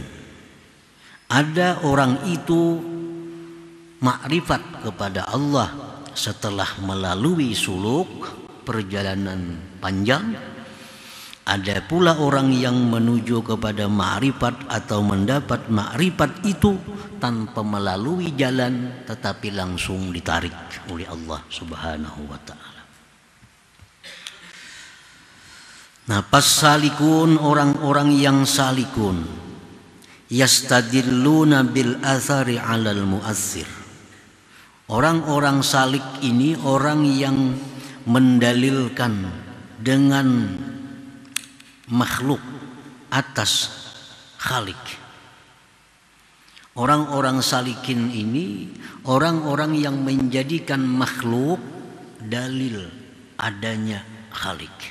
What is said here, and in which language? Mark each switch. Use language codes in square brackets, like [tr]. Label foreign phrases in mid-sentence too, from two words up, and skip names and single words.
[id] Ada orang itu makrifat kepada Allah setelah melalui suluk, perjalanan panjang. Ada pula orang yang menuju kepada ma'rifat atau mendapat ma'rifat itu tanpa melalui jalan tetapi langsung ditarik oleh Allah [ar] سبحانه وتعالى. [id] Nah, pas salikun, orang-orang yang salikun, [ar] يستدلون بالأثر على المؤثر. [id] Orang-orang salik ini orang yang mendalilkan dengan makhluk atas khalik. Orang-orang salikin ini orang-orang yang menjadikan makhluk dalil adanya khalik.